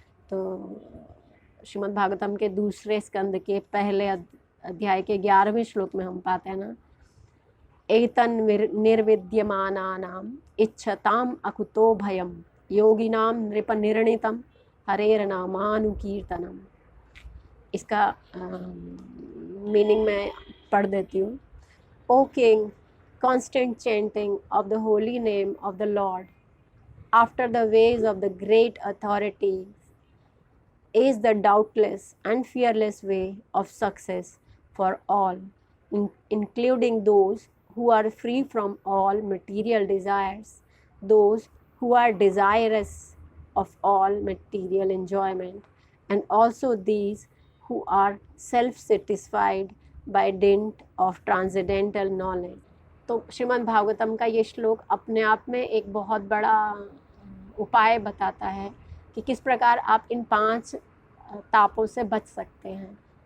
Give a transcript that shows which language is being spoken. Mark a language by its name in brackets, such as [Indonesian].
[Hindi] तो श्रीमद् भागवतम के दूसरे स्कंद के पहले अध्याय के 11वें श्लोक में हम पाते हैं ना, एतन निर्विद्यमानानाम इच्छताम अकुतो भयम योगिनाम नृपनिर्णितम हरेर्नामानुकीर्तनम। इसका मीनिंग मैं पढ़ देती हूँ। [English] O King, constant chanting of the holy name of the Lord after the ways of the great authorities is the doubtless and fearless way of success for all, including those who are free from all material desires, those who are desirous of all material enjoyment, and also these who are self-satisfied by dint of transcendental knowledge। [Hindi] तो श्रीमद् भागवतम का ये श्लोक अपने आप में एक बहुत बड़ा उपाय बताता है कि किस प्रकार आप इन 5 तापों से बच सकते हैं।